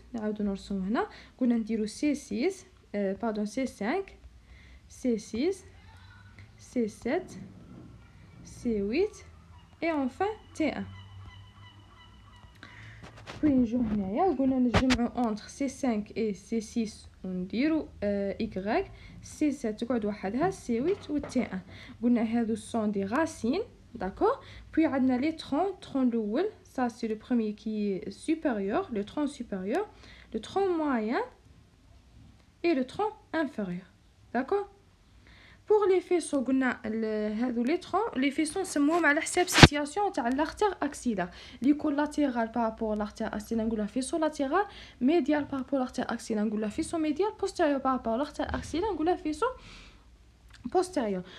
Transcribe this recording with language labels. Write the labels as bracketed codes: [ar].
[ar] نعاودو نرسمو هنا قلنا نديرو C6 [fr] pardon [ar] C5 C6 C7 C8 [fr] et enfin T1. puis [ar] نجو هنايا وقلنا نجمعوا [fr] entre C5 et C6 [ar] ونديروا Y. C7 تقعد وحدها C8 و T1. قلنا هادو [fr] sont des racines, d'accord. puis [ar] عندنا [fr] les troncs [ar] الاول, [fr] ça c'est le premier qui est supérieur, le tronc supérieur, le tronc moyen et le tronc inférieur, d'accord. pour les faisceaux [ar] قلنا هادو لي [fr] troncs, les faisceaux [ar] نسموهم على حساب [fr] situation [ar] تاع [fr] l'artère axillaire [ar] اللي يكون [fr] latéral par rapport à l'artère axillaire [ar] نقولها [fr] faisceau latéral, médial par rapport à l'artère axillaire نقولها faisceau médial, postérieur par rapport à l'artère axillaire نقولها faisceau postérieur.